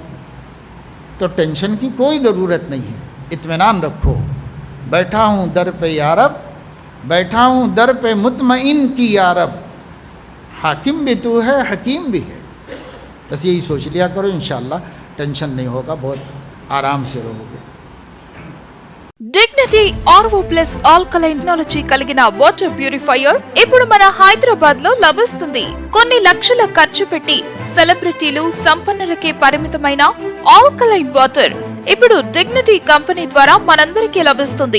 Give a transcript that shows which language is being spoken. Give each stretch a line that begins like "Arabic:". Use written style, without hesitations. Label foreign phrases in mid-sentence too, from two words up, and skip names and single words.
Urdu: تو ٹینشن کی کوئی ضرورت نہیں ہے، اطمینان رکھو۔ بیٹھا ہوں در پہ یا رب، بیٹھا ہوں در پہ مطمئن کی یا رب، حاکم بھی تو ہے حکیم بھی ہے۔ بس یہی سوچ لیا کرو، انشاءاللہ ٹینشن نہیں ہوگا، بہت آرام سے رہو گے۔
Telugu: డిగ్నిటీ
English: RO plus alkaline technology
Telugu: కలిగిన
English: water purifier
Telugu: ఇప్పుడు మన హైదరాబాద్ లో లభిస్తుంది। కొన్ని లక్షల ఖర్చు పెట్టి సెలబ్రిటీలు సంపన్నులకే పరిమితమైన
English: alkaline water
Telugu: ఇప్పుడు డిగ్నిటీ కంపెనీ ద్వారా మనందరికీ లభిస్తుంది।